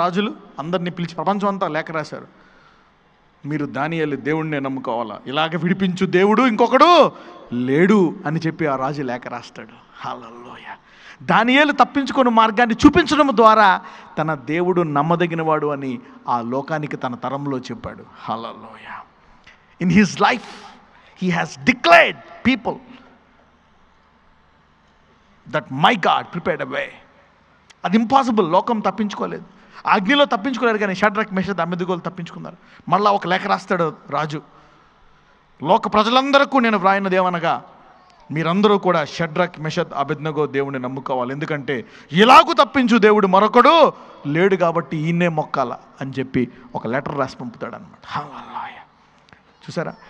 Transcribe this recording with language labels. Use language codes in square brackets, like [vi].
[te] రాజులు అందరినీ పిలిచి ప్రపంచం అంతా లేఖ రాశారు. మీరు దానియేలు దేవుడినే నమ్ముకోవాలా, ఇలాగ విడిపించు దేవుడు ఇంకొకడు లేడు అని చెప్పి ఆ రాజు లేఖ రాస్తాడు. హల్లెలూయా. దానియేలు తప్పించుకునే మార్గాన్ని చూపించడం ద్వారా తన దేవుడు నమ్మదగినవాడు అని ఆ లోకానికి తన తరంలో చెప్పాడు. హల్లెలూయా. [en] In his life, he has declared people that my God prepared a way. [te] అది ఇంపాసిబుల్. లోకం తప్పించుకోలేదు. అగ్నిలో తప్పించుకోలేరు, కానీ షడ్రక్ మెషక్ అబెద్నెగోలు తప్పించుకున్నారు. మళ్ళా ఒక లేఖ రాస్తాడు రాజు, లోక ప్రజలందరికీ నేను వ్రాయినదేమనగా మీరందరూ కూడా షడ్రక్ మెషక్ అబెద్నెగో దేవుడిని నమ్ముకోవాలి. ఎందుకంటే ఇలాగూ తప్పించు దేవుడు మరొకడు లేడు కాబట్టి ఈయన్నే మొక్కాల అని చెప్పి ఒక లెటర్ రాసి పంపుతాడు అనమాట. హల్లెలూయా. చూసారా?